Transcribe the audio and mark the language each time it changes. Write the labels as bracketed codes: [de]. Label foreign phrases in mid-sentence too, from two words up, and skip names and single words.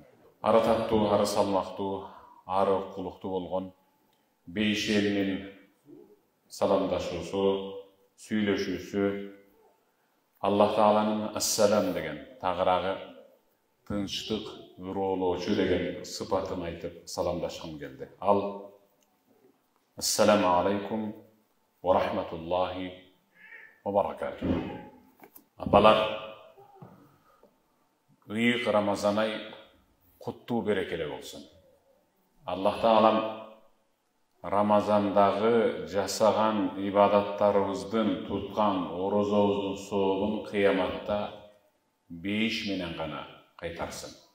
[ky] Ары таттуу, ары салмактуу, ары укулуктуу болгон бейиш элинин саламдашуусу, сүйлөшүүсү, Аллах Тааланын ассалам деген тагыраагы тынчтык, уроолоочу деген сыпатын айтып саламдашкым келди. [ar] Ал السلام عليكم ورحمة الله وبركاته. [ky] Апалар, ыйык Рамазан ай куттуу берекелүү болсун. Аллах Таалам Рамазандагы жасаган ибадаттарыбыздын, туткан орозобуздун сообун кыяматта бейиш менен гана кайтарсын.